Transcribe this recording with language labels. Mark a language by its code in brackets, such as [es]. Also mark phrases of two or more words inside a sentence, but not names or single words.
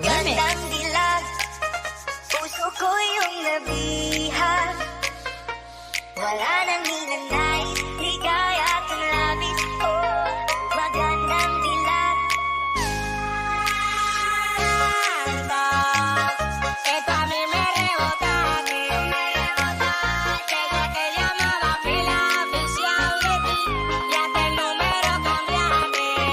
[tl] Magandang dilag, puso ko yung nabihag. Wala nang ninanais, ligaya at ang labis. Oh, magandang dilag. [es] Ito a mí me rebota, que te llamaba pila oficial de ti, ya que el número cambiaste.